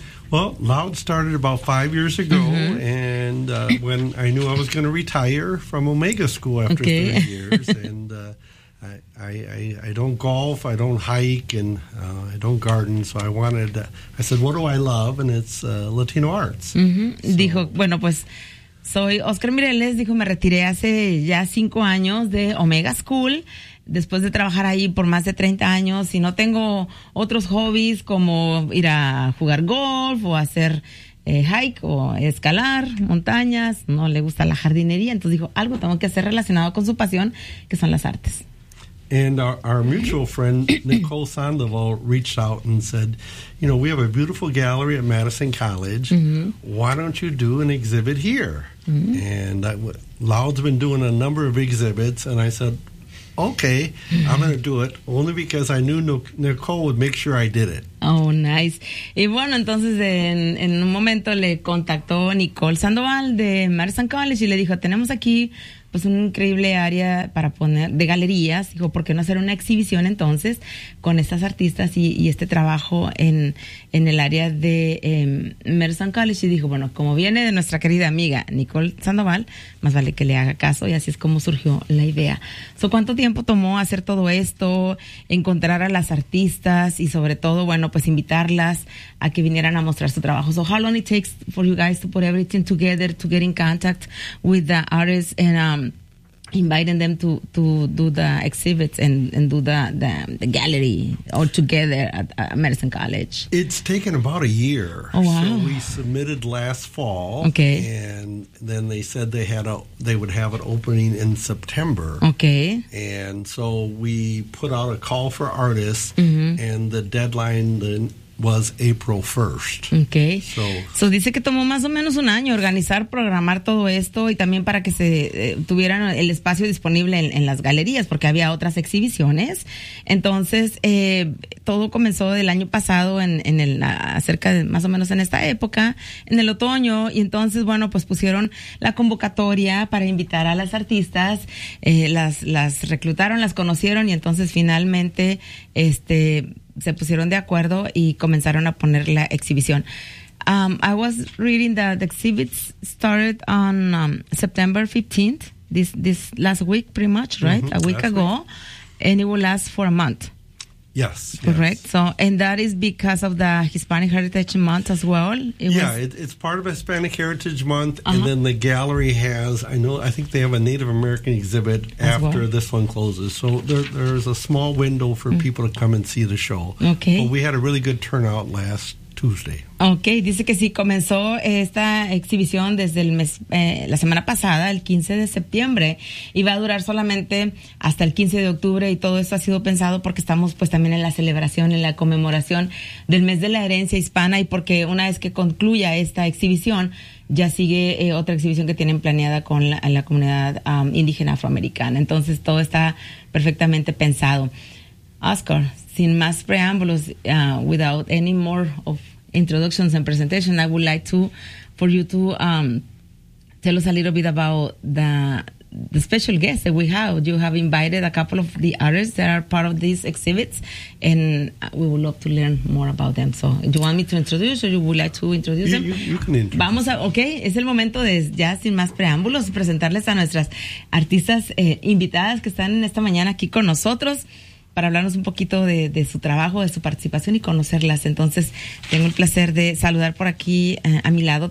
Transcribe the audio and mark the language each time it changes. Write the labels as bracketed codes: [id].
[en] Well, LAUD started about 5 years ago, mm-hmm. and when I knew I was going to retire from Omega School after okay. 3 years, and I don't golf, I don't hike, and I don't garden, so I wanted, I said, what do I love? And it's Latino arts. [es] Mm-hmm. So, dijo, bueno, pues, soy Oscar Mireles, dijo, me retiré hace ya 5 años de Omega School, después de trabajar ahí por más de 30 años y no tengo otros hobbies como ir a jugar golf o hacer hike o escalar montañas, no le gusta la jardinería, entonces dijo, algo tengo que hacer relacionado con su pasión, que son las artes. [en] And our mutual friend Nicole Sandoval reached out and said, you know, we have a beautiful gallery at Madison College, mm-hmm. why don't you do an exhibit here? Mm-hmm. And Loud's been doing a number of exhibits, and I said, okay, I'm going to do it, only because I knew Nicole would make sure I did it. Oh, nice. [es] Y bueno, entonces en un momento le contactó Nicole Sandoval de Madison College y le dijo, tenemos aquí pues un increíble área para poner de galerías. Dijo, ¿por qué no hacer una exhibición entonces con estas artistas y este trabajo en el área de Madison College? Y dijo, bueno, como viene de nuestra querida amiga Nicole Sandoval, más vale que le haga caso. Y así es como surgió la idea. So, ¿cuánto tiempo tomó hacer todo esto, encontrar a las artistas y sobre todo, bueno, pues invitarlas a que vinieran a mostrar su trabajo? [en] So, how long it takes for you guys to put everything together, to get in contact with the artists and inviting them to do the exhibits and do the gallery all together at Madison College? It's taken about a year. Oh, wow. So we submitted last fall. Okay. And then they said they had they would have an opening in September. Okay. And so we put out a call for artists, mm-hmm. and the deadline then was April 1st. Okay. [es] So dice que tomó más o menos un año organizar, programar todo esto y también para que se tuvieran el espacio disponible en las galerías porque había otras exhibiciones. Entonces, todo comenzó el año pasado más o menos en esta época, en el otoño, y entonces, bueno, pues pusieron la convocatoria para invitar a las artistas, las reclutaron, las conocieron y entonces finalmente se pusieron de acuerdo y comenzaron a poner la exhibición. [en] I was reading that the exhibits started on September 15th, this last week pretty much, right? Mm-hmm. A week last ago. Week. And it will last for a month. Yes. Correct. Yes. So, and that is because of the Hispanic Heritage Month as well? It's part of Hispanic Heritage Month. Uh-huh. And then the gallery has, I think they have a Native American exhibit this one closes. So there's a small window for people to come and see the show. Okay. But we had a really good turnout last Tuesday. Okay. [es] Dice que sí, comenzó esta exhibición desde la semana pasada, el 15 de septiembre, y va a durar solamente hasta el 15 de octubre, y todo esto ha sido pensado porque estamos pues también en la celebración, en la conmemoración del mes de la herencia hispana, y porque una vez que concluya esta exhibición, ya sigue otra exhibición que tienen planeada con la comunidad indígena afroamericana. Entonces, todo está perfectamente pensado. [en] Oscar, [es] sin más preámbulos, [en] without any more of introductions and presentation, I would like for you to tell us a little bit about the special guests that we have. You have invited a couple of the artists that are part of these exhibits, and we would love to learn more about them. So, do you want me to introduce, or you would like to introduce them? You can introduce. [es] Vamos a, okay, es el momento de ya sin más preámbulos presentarles a nuestras artistas invitadas que están esta mañana aquí con nosotros. Para hablarnos un poquito de su trabajo, de su participación y conocerlas. Entonces, tengo el placer de saludar por aquí a mi lado.